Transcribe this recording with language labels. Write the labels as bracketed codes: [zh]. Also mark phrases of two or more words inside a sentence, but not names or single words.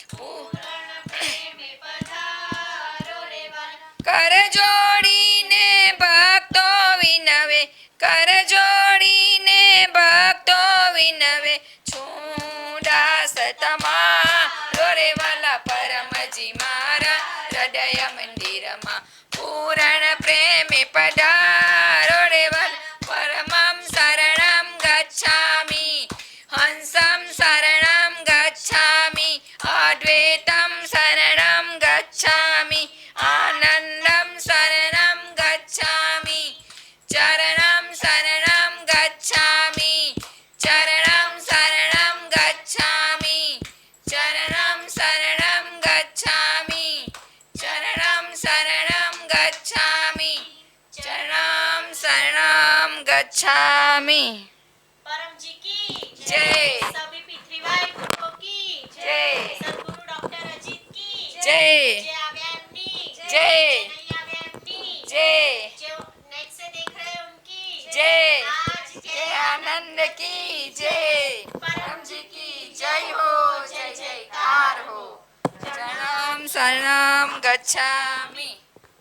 [gu] કર જોડીને ભક્તો વિનવે કર જોડીને ભક્તો વિનવે છું દાસ તમારો રે વાલા પરમજી મારા હૃદય મંદિરમાં પૂરણ પ્રેમે પધારો રે [sa] વાલા પરમં શરણં ગચ્છામિ હંસં શરણં ગચ્છામિ અદ્વૈતં શરણં ગચ્છામિ આનંદં શરણં ગચ્છામિ ચરણં શરણં ગચ્છામિ ચરણં શરણં ગચ્છામિ ચરણં શરણં ગચ્છામિ ચરણં શરણં ગચ્છામિ ચરણં શરણં ગચ્છામિ [hi] परम जी की जय। सभी पितृवाय गुरुओं की जय। सद्गुरु डॉक्टर अजीत की जय। जय आव्यानी जय। नहीं आव्यानी जय। जो नेट से देख रहे हैं उनकी जय। आज जय आनंद की जय परम जी की जय हो जय जयकार हो [sa] चरणं शरणं गच्छामि।